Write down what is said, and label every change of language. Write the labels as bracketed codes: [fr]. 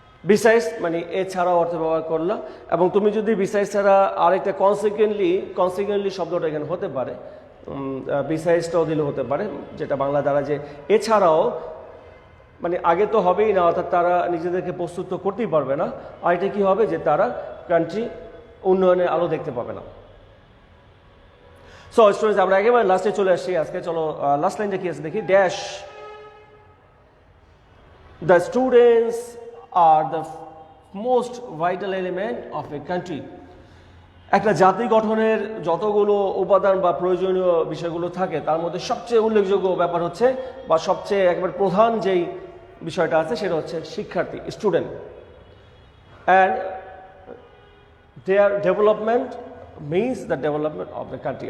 [bn] Besides মানে এছাড়াও অর্থে ব্যবহার করলাম। এবং তুমি যদি বিসাইডস ছাড়া আরেকটা কনসিকুয়েন্টলি শব্দটা এখানে হতে পারে, বিসাইডসটাও দিলে হতে পারে, যেটা বাংলা দ্বারা যে এছাড়াও, মানে আগে তো হবেই না, অর্থাৎ তারা নিজেদেরকে প্রস্তুত করতেই পারবে না। আর এটা কী হবে? যে তারা কান্ট্রি উন্নয়নের আলো দেখতে পাবে না। সো স্টুডেন্টস, আমরা একেবারে লাস্টে চলে আসছি আজকে। চলো লাস্ট লাইনটা কি আছে দেখি। Dash [en] The students are the most vital element of a country. [bn] একটা জাতি গঠনের যতগুলো উপাদান বা প্রয়োজনীয় বিষয়গুলো থাকে তার মধ্যে সবচেয়ে উল্লেখযোগ্য ব্যাপার হচ্ছে বা সবচেয়ে একবার প্রধান যেই বিষয়টা আছে সেটা হচ্ছে শিক্ষার্থী, student. [en] And their development means the development of the country.